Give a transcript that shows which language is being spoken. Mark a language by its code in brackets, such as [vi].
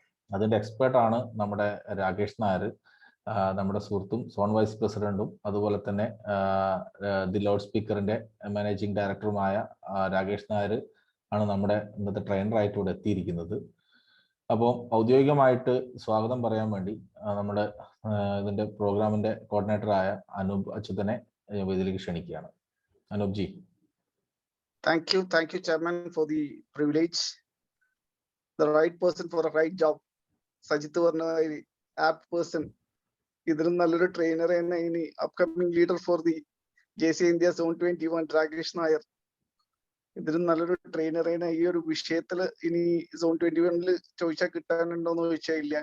[ml] അതിന്റെ എക്സ്പേർട്ടാണ് നമ്മുടെ രാകേഷ് നായർ, നമ്മുടെ സുഹൃത്തും സോൺ വൈസ് പ്രസിഡന്റും അതുപോലെ തന്നെ ദി ലൗഡ് സ്പീക്കറിന്റെ മാനേജിംഗ് ഡയറക്ടറുമായ രാകേഷ് നായർ ആണ് നമ്മുടെ ഇന്നത്തെ ട്രെയിനറായിട്ട് ഇവിടെ എത്തിയിരിക്കുന്നത്. അപ്പോൾ ഔദ്യോഗികമായിട്ട് സ്വാഗതം പറയാൻ വേണ്ടി നമ്മുടെ ഇതിന്റെ പ്രോഗ്രാമിന്റെ കോർഡിനേറ്ററായ അനൂപ് അച്യുതനെ ഇതിലേക്ക് ക്ഷണിക്കുകയാണ്. Anoop G. [en] Thank you, Chairman, for the privilege. The right person for a right job. [ml] Sajith പറഞ്ഞ ആപ്പ് പേഴ്സൺ, ഇതിലും നല്ലൊരു ട്രെയിനർ തന്നെ ഇനി [en] upcoming leader for the [ml] JCI India Zone 21 Rakesh Nair. ഇതിലും നല്ലൊരു ട്രെയിനർ തന്നെ ഈ ഒരു വിഷയത്തിൽ ഇനി സോൺ 21 ചോദിച്ചാൽ കിട്ടാനുണ്ടോന്ന് ചോദിച്ചാൽ ഇല്ല.